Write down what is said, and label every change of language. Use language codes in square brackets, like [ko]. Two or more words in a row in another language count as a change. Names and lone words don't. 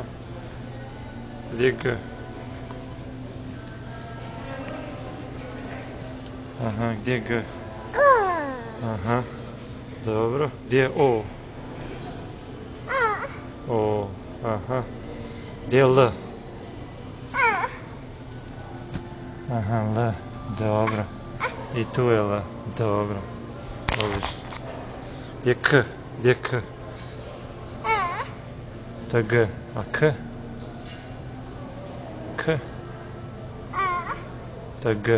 [ru] Где Г? Ага, где Г? Ага. Dobro. Где О? О. Ага. Где Л? Ага, Л. [sr] Dobro. I tu je L. Dobro. Odlično. Gdje K? Gdje K? To je G. A K? K? To je G.